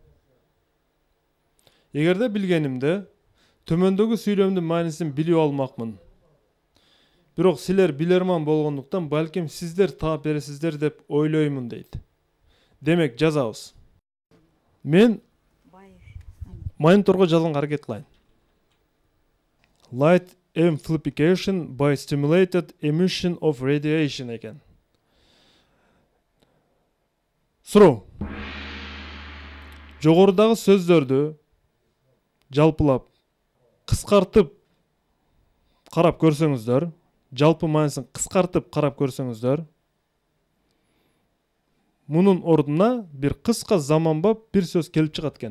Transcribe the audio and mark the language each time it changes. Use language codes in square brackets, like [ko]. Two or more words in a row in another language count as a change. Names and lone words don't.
[ky] Эгерде билгенимде, төмөндөгү сүйлөмдүн маанисин билип алмакмын. Бирок силер билерман болгондуктан балким сиздер таап бересиздер деп ойлоймун дейт. Демек жазабыз. Мен мониторго жазганга аракет кылайын. [en] Light amplification by stimulated emission of radiation экен. [ky] Суроо. Жогорудагы сөздөрдү жалпылап кыскартып карап көрсөңүздөр, жалпы маанисин кыскартып карап көрсөңүздөр, мунун ордуна бир кыска заманбап бир сөз келип чыгат экен.